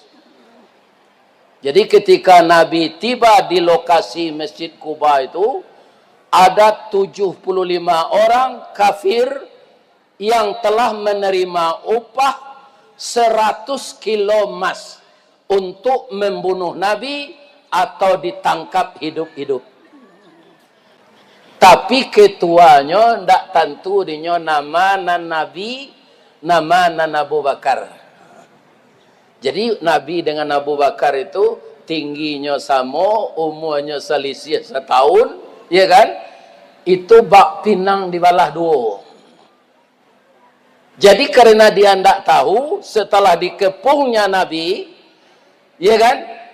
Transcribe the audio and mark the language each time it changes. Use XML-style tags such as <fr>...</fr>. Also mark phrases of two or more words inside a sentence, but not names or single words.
<id>Jadi ketika Nabi tiba di lokasi Masjid Kuba itu, ada 75 orang kafir yang telah menerima upah 100 kilo emas untuk membunuh Nabi atau ditangkap hidup-hidup.</id> <min>Tapi ketuanya ndak tentu dinyo nama nan Nabi, nama nan Abu Bakar.</min> <id>Jadi Nabi dengan Abu Bakar itu tingginya sama, umurnya selisih setahun, ya kan? Itu</id> <min>bak pinang di balah dua.</min> <id>Jadi karena dia tidak tahu, setelah dikepungnya Nabi, ya kan?</id>